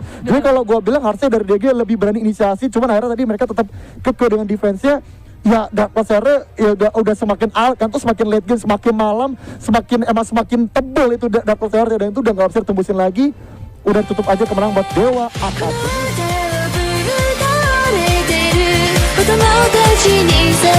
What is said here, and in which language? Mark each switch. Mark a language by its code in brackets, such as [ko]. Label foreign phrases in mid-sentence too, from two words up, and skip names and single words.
[id] Jadi kalau gue bilang harusnya dari DG lebih berani inisiasi, cuman akhirnya tadi mereka tetap kekeh dengan defense-nya. Ya Dark Lord Slayer ya udah semakin kan tuh semakin [en] late game, [id] semakin malam, semakin tebel itu Dark Lord Slayer dan itu udah gak bisa tembusin lagi. Udah tutup aja kemenangan buat Dewa Academy. [ja] 子供たちに